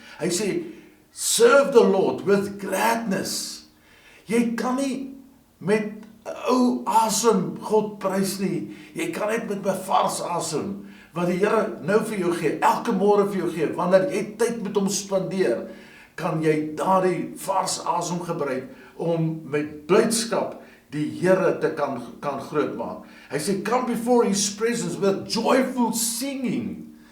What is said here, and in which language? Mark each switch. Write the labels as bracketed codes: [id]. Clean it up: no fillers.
[af] Hy sê, [en] serve the Lord with gladness. [af] Jy kan nie met ou asem God prys nie. Jy kan net met 'n vars asem, wat die Here nou vir jou gee, elke môre vir jou gee, wanneer jy tyd met hom spandeer, kan jy daardie vars asem gebruik om met blydskap die Here te kan grootmaak. Hy sê, [en] come before his presence with joyful singing.